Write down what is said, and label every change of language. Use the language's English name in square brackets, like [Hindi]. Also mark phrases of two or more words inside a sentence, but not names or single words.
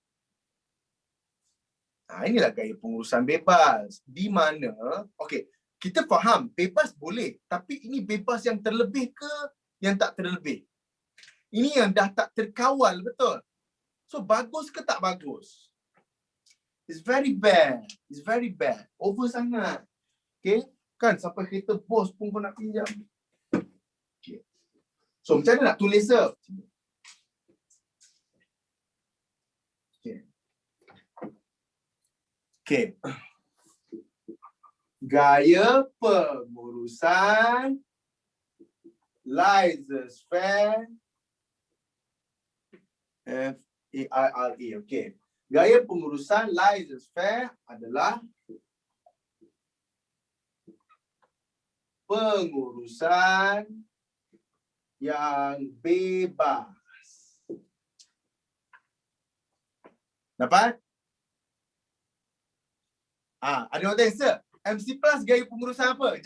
[Malay] Inilah gaya pengurusan bebas. Di mana, okay, kita faham bebas boleh. Tapi ini bebas yang terlebih ke yang tak terlebih? Ini yang dah tak terkawal, betul? So, bagus ke tak bagus? [English] It's very bad. It's very bad. [Malay] Over sangat. [English] Okay? [Malay] Kan sampai kereta bos pun kau nak pinjam. Okay. So macam mana nak tulis tu? Okay. Okay. Gaya pengurusan laissez-faire. F-A-I-R-E. Okay. Gaya pengurusan laissez-faire adalah pengurusan yang bebas. Dapat? Ada orang tanya, sir, MC Plus gaya pengurusan apa?